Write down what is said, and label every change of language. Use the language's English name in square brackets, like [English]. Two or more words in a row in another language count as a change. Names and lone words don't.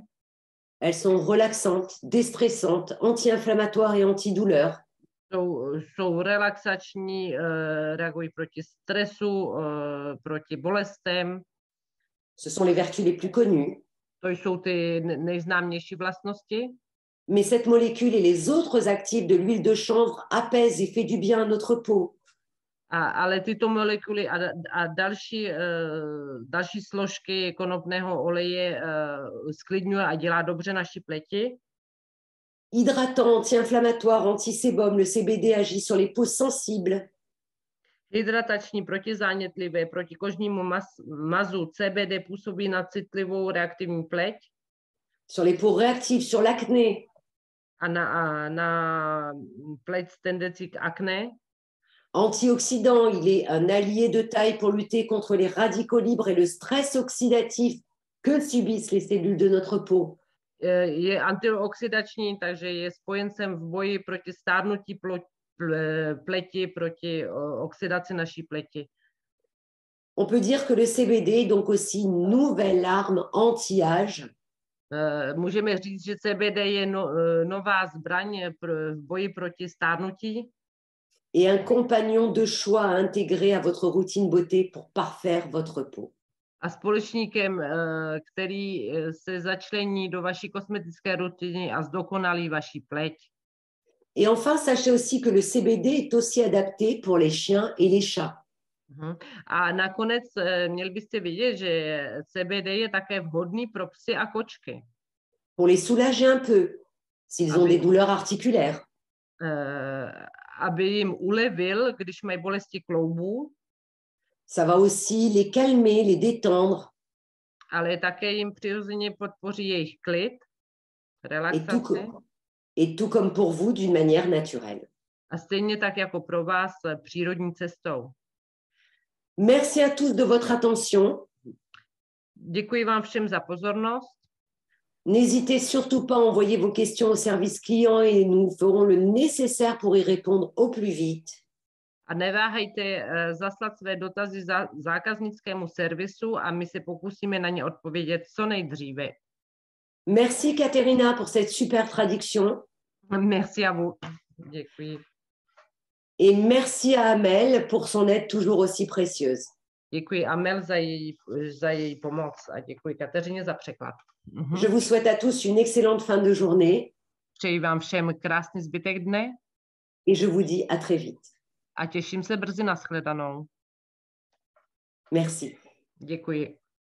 [French] Elles sont relaxantes, déstressantes, anti-inflammatoires et antidouleurs. [Czech] Jsou relaxační, reagují proti stresu, proti bolestem. [French] Ce sont les vertus les plus connues. [Czech] To jsou ty nejznámější vlastnosti. [French] Mais cette molécule et les autres actifs de l'huile de chanvre apaisent et fait du bien à notre peau. [Czech] Ale tyto molekuly a další složky konopného oleje sklidňuje a dělá dobře naši pleti. [French] Hydratant, anti-inflammatoire, anti-sébum, le CBD agit sur les peaux sensibles. [Czech] Hydratační, protizánětlivé, proti kožnímu mazu CBD působí na citlivou reaktivní pleť. [French] Sur les peaux réactives, sur l'acné. [Czech] A na pleť s tendencí k akné. [French] Antioxydant, il est un allié de taille pour lutter contre les radicaux libres et le stress oxydatif que subissent les cellules de notre peau. [Czech] Je antioxidační, takže je spojencem v boji proti stárnutí pleti, proti oxidaci naší pleti. [French] On peut dire que le CBD est donc aussi une nouvelle arme anti-âge. [Czech] Můžeme říct, že CBD je nová zbraň v boji proti stárnutí. [French] Et un compagnon de choix à intégrer à votre routine beauté pour parfaire votre peau. [Czech] A společníkem, který se začlení do vaší kosmetické rutiny a zdokonalí vaší pleť. [French] Et enfin, sachez aussi que le CBD est aussi adapté pour les chiens et les chats. [Czech] A nakonec měli byste vědět, že CBD je také vhodný pro psy a kočky. [French] Pour les soulager un peu, s'ils ont des douleurs articulaires. [Czech] Aby jim ulevil, když mají bolesti kloubů. [French] Ça va aussi les calmer, les détendre. [Czech] Ale také jim přirozeně podpoří jejich klid, relaxaci. [French] Et tout comme pour vous, d'une manière naturelle. [Czech] A stejně tak jako pro vás přírodní cestou. [French] Merci à tous de votre attention. [Czech] Děkuji vám všem za pozornost. [French] N'hésitez surtout pas à envoyer vos questions au service client et nous ferons le nécessaire pour y répondre au plus vite. [Czech] A neváhejte zaslat své dotazy zákaznickému servisu a my se pokusíme na ně odpovědět co nejdříve. [French] Merci Katerina pour cette super traduction. Merci à vous. Děkuji. Et merci à Amel pour son aide toujours aussi précieuse. [Czech] Děkuji Amel za její pomoc a děkuji Kateřině za překlad. [French] Je vous souhaite à tous une excellente fin de journée. [Czech] Přeji vám všem krásný zbytek dne. [French] Et je vous dis à très vite. [Czech] A těším se brzy na shledanou. [French] Merci. [Czech] Děkuji.